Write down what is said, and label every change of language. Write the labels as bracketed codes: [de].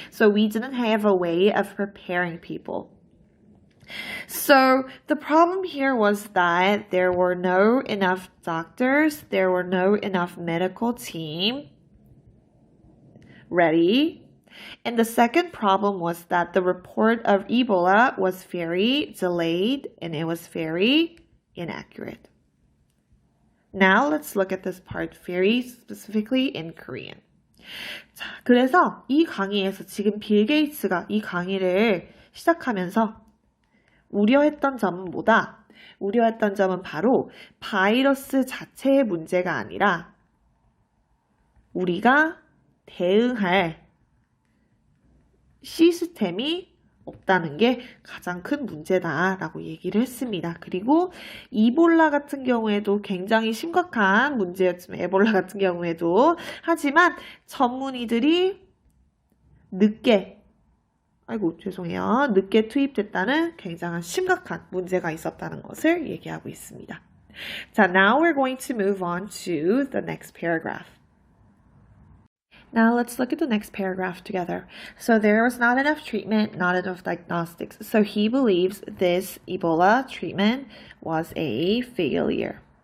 [en] So we didn't have a way of preparing people. So the problem here was that there were no enough doctors, there were no enough medical team ready. And the second problem was that the report of Ebola was very delayed and it was very inaccurate. Now let's look at this part very specifically in Korean. [ko] 자, 그래서 이 강의에서 지금 빌 게이츠가 이 강의를 시작하면서 우려했던 점은 뭐다? 우려했던 점은 바로 바이러스 자체의 문제가 아니라 우리가 대응할 시스템이 없다는 게 가장 큰 문제다라고 얘기를 했습니다. 그리고 이볼라 같은 경우에도 굉장히 심각한 문제였지만 에볼라 같은 경우에도 하지만 전문의들이 늦게 투입됐다는 굉장한 심각한 문제가 있었다는 것을 얘기하고 있습니다. [en] 자, now we're going to move on to the next paragraph. Now let's look at the next paragraph together. So there was not enough treatment, not enough diagnostics. So he believes this Ebola treatment was a failure.